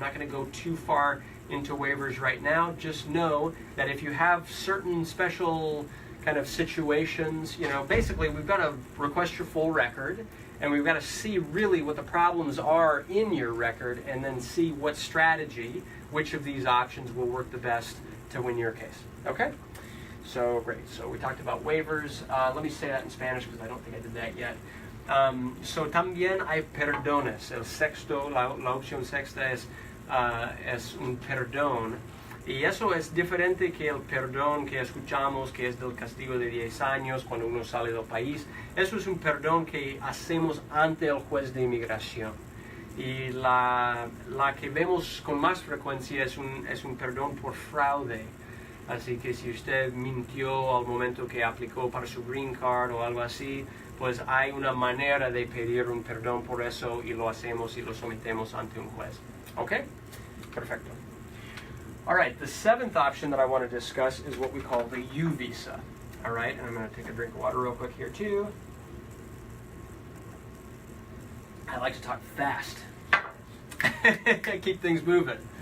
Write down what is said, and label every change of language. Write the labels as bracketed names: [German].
[English] I'm not going to go too far into waivers right now. Just know that if you have certain special kind of situations, you know, basically we've got to request your full record and we've got to see really what the problems are in your record and then see what strategy, which of these options will work the best to win your case. Okay? So great. So we talked about waivers. Let me say that in Spanish because I don't think I did that yet. [Spanish] So también hay perdones. El sexto, la opción sexta es un perdón. Y eso es diferente que el perdón que escuchamos, que es del castigo de 10 años cuando uno sale del país. Eso es un perdón que hacemos ante el juez de inmigración. Y la que vemos con más frecuencia es un perdón por fraude. Así que si usted mintió al momento que aplicó para su green card o algo así, pues hay una manera de pedir un perdón por eso y lo hacemos y lo sometemos ante un juez. Okay? Perfecto. [English] All right, the seventh option that I want to discuss is what we call the U visa. All right, and I'm going to take a drink of water real quick here too. I like to talk fast. Keep things moving.